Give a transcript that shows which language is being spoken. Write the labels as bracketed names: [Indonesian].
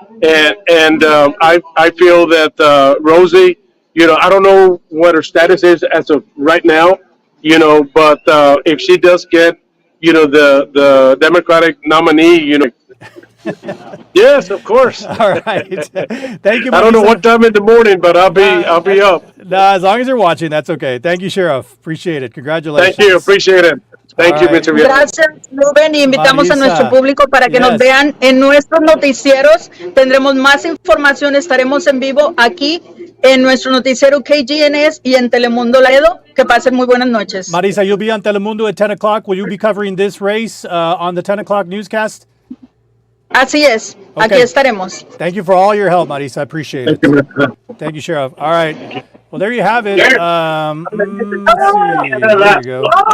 [English] And I feel that Rosie, I don't know what her status is as of right now, but if she does get, the Democratic nominee, Yes, of course. All right. Thank you, Marisa. I don't know what time in the morning, but I'll be up. As long as you're watching, that's okay. Thank you, Sheriff. Appreciate it. Congratulations. Thank you. Appreciate it. Thank you, Mr. Vieira. [Spanish] Gracias, Rubén, y invitamos [English] Marisa. [Spanish] a nuestro público para que nos vean en nuestros noticieros. Tendremos más información, estaremos en vivo aquí en nuestro noticiero KGNS y en Telemundo Laredo. Que pasen muy buenas noches. [English] Marisa, you'll be on Telemundo at 10 o'clock. Will you be covering this race on the 10 o'clock newscast? [Spanish] Así es, [English] Okay. [Spanish] aquí estaremos. [English] Thank you for all your help, Marisa. I appreciate it. Thank you, Sheriff. All right. Well, there you have it. Let's see. There you go.